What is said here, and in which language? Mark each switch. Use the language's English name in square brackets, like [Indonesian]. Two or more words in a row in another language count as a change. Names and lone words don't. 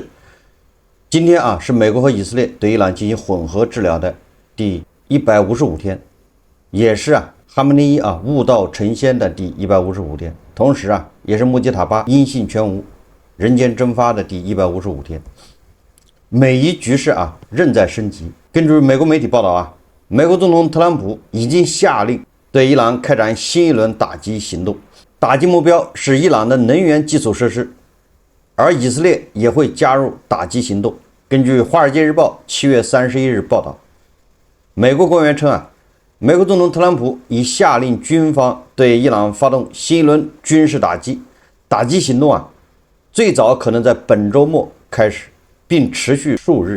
[Chinese] 今天是美國和以色列對伊朗進行混合治療的第155天，也是哈梅内伊悟道成仙的第155天，同時也是穆吉塔巴音信全无、人间蒸发的第155天。美伊局勢仍在升级。根據美國媒體報道美國總統特朗普已經下令對伊朗開展新一輪打擊行動，打擊目標是伊朗的能源基礎設施，而以色列也會加入打擊行動。根據《華爾街日報》7月31日報道，美國官員稱美國總統特朗普已下令軍方對伊朗發動新一輪軍事打擊，打擊行動最早可能在本周末開始，並持續數日。